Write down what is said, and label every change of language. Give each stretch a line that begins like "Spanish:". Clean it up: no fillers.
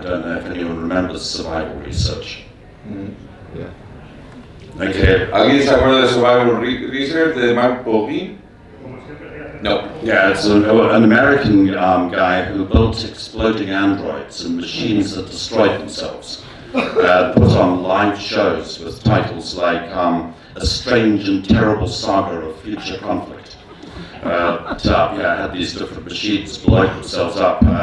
English: I don't know if anyone remembers survival research. Yeah. Okay.
Spanish: ¿Alguien se acuerda de Survival Research de Mark Pauline? No.
English: Yeah, it's an American guy who built exploding androids and machines that destroyed themselves. Put on live shows with titles like A Strange and Terrible Saga of Future Conflict. Had these different machines blowing themselves up.